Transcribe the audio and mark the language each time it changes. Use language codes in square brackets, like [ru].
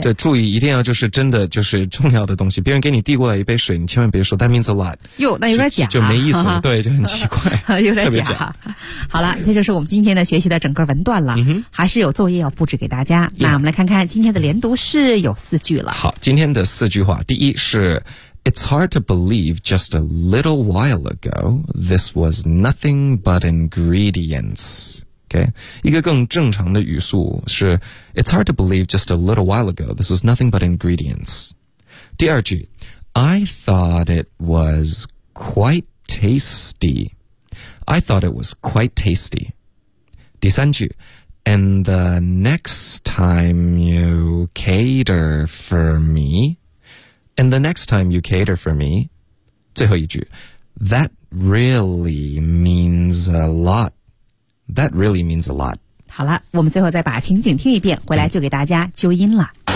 [zh] 对，注意一定要就是真的就是重要的东西。别人给你递过来一杯水，你千万别说 [en] that means a lot。 [zh] 哟，那有点假，就没意思了。对，就很奇怪，有点 假。好了，这就是我们今天的学习的整个文段了。嗯还是有作业要布置给大家。那我们来看看今天的连读是有四句了。好，今天的四句话，第一是 [en] It's hard to believe just a little while ago this was nothing but ingredients. Okay. [zh] 一个更正常的语速是 [en] It's hard to believe just a little while ago this was nothing but ingredients. [zh] 第二句 [en] I thought it was quite tasty. I thought it was quite tasty. [zh] 第三句 [en] And the next time you cater for me And the next time you cater for me [zh] 最后一句 [en] That really means a lot. That really means a lot. [zh] 好了，我们最后再把情景听一遍，回来就给大家纠音了。